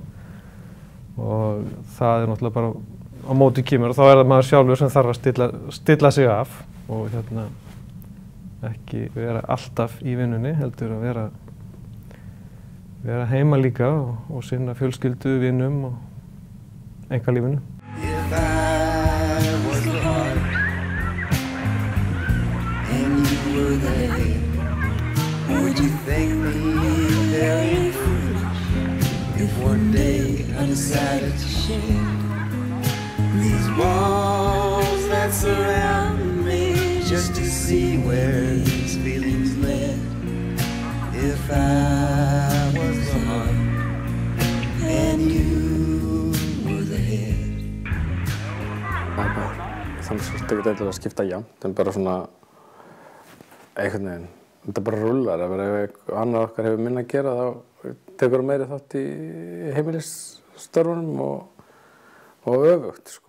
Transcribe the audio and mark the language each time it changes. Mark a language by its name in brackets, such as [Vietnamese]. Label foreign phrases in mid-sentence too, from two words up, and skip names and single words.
[Icelandic] Og það er náttúrulega bara á móti kemur og þá er það maður sjálfur sem þarf að stilla sig af og ekki vera alltaf í vinnunni, heldur að vera heima líka og sinna fjölskyldu, vinnum og einkalífinu. [English] If I was the heart and you were the head, would you think me very foolish if one day I decided to share these walls that surround me just to see where these feelings led? If I was the heart and you were the head. [Icelandic] Þannig að þetta ekki eitthvað að skipta jafnt, það bara svona einhvern veginn, þetta bara rullar. Ef annar okkar hefur minna að gera þá tekur meiri þátt í heimilisstörfunum og öfugt, sko.